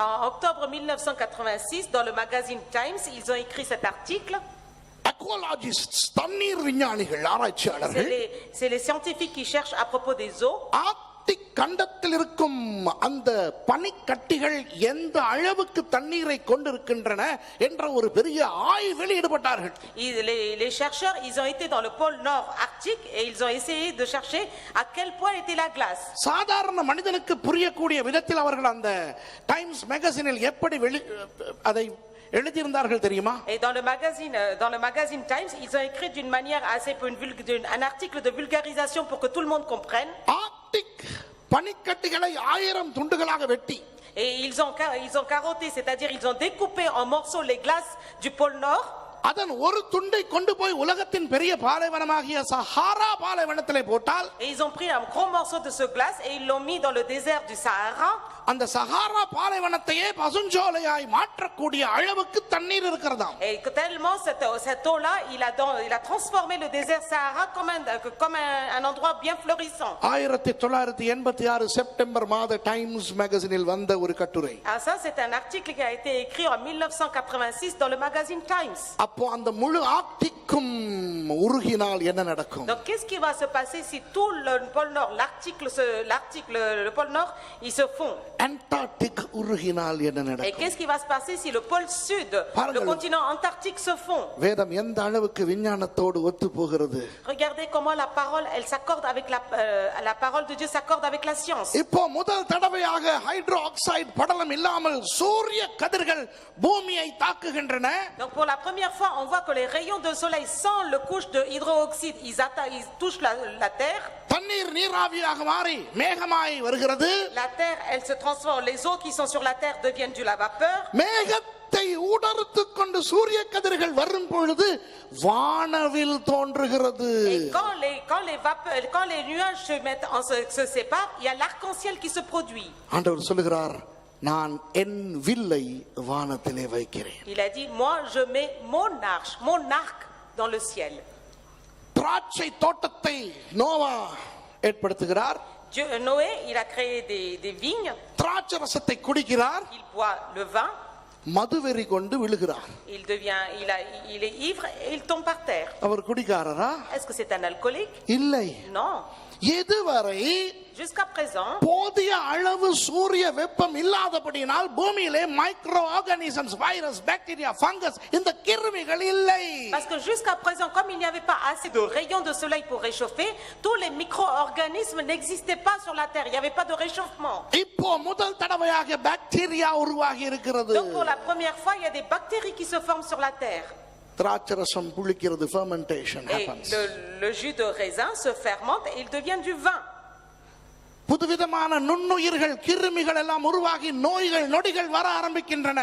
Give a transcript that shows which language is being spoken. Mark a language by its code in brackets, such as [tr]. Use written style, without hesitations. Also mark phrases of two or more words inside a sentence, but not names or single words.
[fr] En octobre 1986, dans le magazine Times, ils ont écrit cet article. [ta] அக்வாலஜிஸ்ட்ஸ், தண்ணீர் விஞ்ஞானிகள், ஆராய்ச்சியாளர்கள், [fr] C'est les scientifiques qui cherchent à propos des eaux. [ta] ஆர்க்டிக் கண்டத்தில் இருக்கும் அந்த பனிக்கட்டிகள் எந்த அளவுக்கு தண்ணீரை கொண்டிருக்கின்றன என்ற ஒரு பெரிய ஆய்வில் ஈடுபட்டார்கள். [fr] Les chercheurs, ils ont été dans le pôle nord arctique et ils ont essayé de chercher à quel point était la glace. [ta] சாதாரண மனிதனுக்கு புரியக்கூடிய விதத்தில் அவர்கள் அந்த டைம்ஸ் மேகசினில் எப்படி அதை எழுதியிருந்தார்கள் தெரியுமா? [fr] Et dans le magazine Times, ils ont écrit d'une manière assez un article de vulgarisation pour que tout le monde comprenne. [ta] ஆர்க்டிக் பனிக்கட்டிகளை 1000 துண்டுகளாக வெட்டி [fr] Et ils ont carotté, c'est-à-dire ils ont découpé en morceaux les glaces du pôle nord. [ta] அதன் ஒரு துண்டை கொண்டு போய் உலகத்தின் பெரிய பாலைவனமாகிய சஹாரா பாலைவனத்திலே போட்டால் [fr] Et ils ont pris un gros morceau de ce glace et ils l'ont mis dans le désert du Sahara. [ta] அந்த சஹாரா பாலைவனத்தையே பசுஞ்சோலையாய் மாற்றக்கூடிய அளவுக்கு தண்ணீர் இருக்கிறதாம். [fr] Et tellement cette eau-là, il a transformé le désert Sahara comme un endroit bien florissant. [ta] 1986 செப்டம்பர் மாத டைம்ஸ் மேகசினில் வந்த ஒரு கட்டுரை. [fr] Ah, ça c'est un article qui a été écrit en 1986 dans le magazine Times. [ta] அப்போ அந்த முழு ஆர்க்டிக்கும் உருகினால் என்ன நடக்கும்? [fr] Donc qu'est-ce qui va se passer si tout le pôle nord, le pôle nord, il se fond? [ta] அண்டார்டிக் உருகினால் என்ன [fr] Et [ta] நடக்கும்? [fr] qu'est-ce qui va se passer si le pôle sud, le continent antarctique se fond? [ta] வேதம் எந்த அளவுக்கு விஞ்ஞானத்தோடு ஒத்து போகிறது? [fr] Regardez comment la parole, elle s'accorde avec la parole de Dieu s'accorde avec la science. [ta] இப்போ முதல் தடவையாக [en] hydro oxide [ta] படலம் இல்லாமல் சூரிய கதிர்கள் பூமியை தாக்குகின்றன. [fr] Donc pour la première fois, on voit que les rayons de soleil sans le couche de hydroxyde, ils touchent la terre. [ta] தண்ணீர் நீராவியாக மாறி மேகமாய் வருகிறது. [fr] La terre, elle se transforme. Les eaux qui sont sur la terre deviennent de la vapeur. [ta] மேகத்தை ஊடறுத்துக் கொண்டு சூரிய கதிர்கள் வரும் பொழுது வானவில் தோன்றுகிறது. [fr] Et quand les nuages se séparent, il y a l'arc-en-ciel qui se produit. [ta] ஆண்டவர் சொல்லுகிறார், நான் என் வில்லை வானத்திலே வைக்கிறேன். [fr] Il a dit, moi je mets mon arc dans le ciel. [ta] திராட்சை தோட்டத்தை நோவா ஏற்படுத்துகிறார். [fr] Noé, il a créé des vignes. [ta] திராட்சை ரசத்தை குடிக்கிறார். [fr] Il boit le vin. [ta] மதுவெறி கொண்டு விழுகிறார். [fr] Il est ivre et il tombe par terre. [ta] அவர் குடிக்காரரா? [fr] Est-ce que c'est un alcoolique? [ta] இல்லை. [fr] Non. [ta] இதுவரை [fr] Jusqu'à présent, [ta] போதிய அளவு சூரிய வெப்பம் இல்லாதபடியினால் பூமியிலே [en] micro organisms, [ta] வைரஸ், பாக்டீரியா, ஃபங்கஸ், இந்த கிருமிகள் இல்லை. [fr] parce que jusqu'à présent, comme il n'y avait pas assez de rayons de soleil pour réchauffer, tous les micro-organismes n'existaient pas sur la terre. Il n'y avait pas de réchauffement. [ta] இப்போ முதல் தடவையாக பாக்டீரியா உருவாகி இருக்கிறது. [fr] Donc pour la première fois, il y a des bactéries qui se forment sur la terre. [ta] திராட்சை ரசம் புளிக்கிறது, fermentation [fr] Et [en] happens. [fr] le jus de raisin se fermente et il devient du vin. [ta] புதுவிதமான நுண்ணுயிர்கள், கிருமிகள் எல்லாம் உருவாகி நோய்கள் நொடிகள் வர ஆரம்பிக்கின்றன.